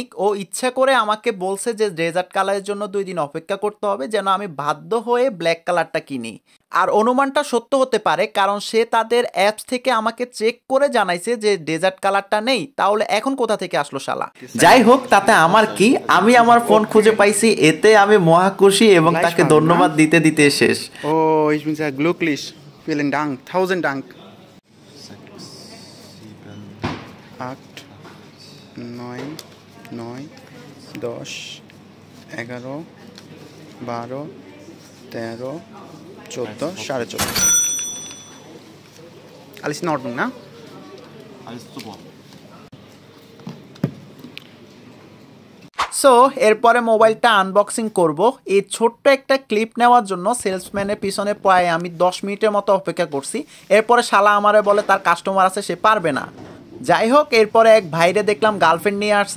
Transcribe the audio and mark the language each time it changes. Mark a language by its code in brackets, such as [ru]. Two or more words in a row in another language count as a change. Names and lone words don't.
[bn] ও ইচ্ছা করে আমাকে বলছে যে [en] desert colorের [bn] জন্য 2 দিন অপেক্ষা করতে হবে যেন আমি বাধ্য হয়ে [en] black colorটা [bn] কিনি। আর অনুমানটা সত্য হতে পারে, কারণ সে তাদের অ্যাপস থেকে আমাকে চেক করে জানাইছে যে [en] desert colorটা [bn] নেই। তাহলে এখন কোথা থেকে আসলো শালা? যাই হোক, তাতে আমার কি, আমি আমার ফোন খুঁজে পাইছি, এতে আমি মহা খুশি এবং তাকে ধন্যবাদ দিতে দিতে শেষ। [de] ও ich bin sehr glücklich. Vielen Dank. 1000 Dank. 8 9 9 10 11 12 13 14 14.5. Alles in Ordnung, ne? Alles super. [bn] সো এরপরে মোবাইলটা আনবক্সিং করব। এই ছোট্ট একটা ক্লিপ নেওয়ার জন্য সেলসম্যানের পিছনে প্রায় আমি 10 মিনিটের মতো অপেক্ষা করছি। এরপরে শালা আমারে বলে তার কাস্টমার আছে, সে পারবে না। যাই হোক, এরপরে এক ভাইরে দেখলাম গার্লফ্রেন্ড নিয়ে আসছে।